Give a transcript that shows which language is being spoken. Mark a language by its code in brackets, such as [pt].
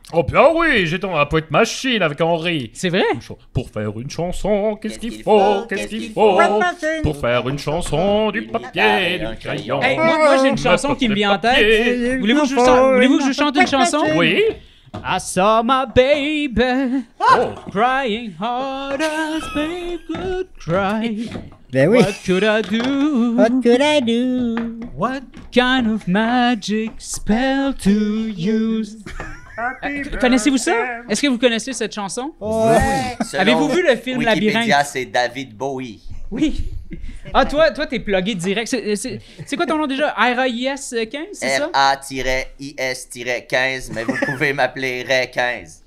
[fr] Oh bien oui, j'étais dans la poète machine avec Henri. C'est vrai? Pour faire une chanson, qu'est-ce qu'il faut? Qu'est-ce qu'il faut? Pour faire une chanson, du papier, du crayon. Hey, moi j'ai une chanson qui me vient en tête. Voulez-vous que je chante une chanson? Oui. [en] I saw my baby Oh. crying hard as babe could cry. [fr] Ben oui. [en] What could I do? What could I do? What kind of magic spell to use? [fr] Connaissez-vous ça? Est-ce que vous connaissez cette chanson? Ouais. Selon Avez-vous vu le film Wikipédia, Labyrinthe? c'est David Bowie. Oui. Ah, toi, t'es plugué direct. C'est quoi ton nom déjà? RAIS 15, c'est ça? RA-IS-15, mais vous pouvez m'appeler Ray 15.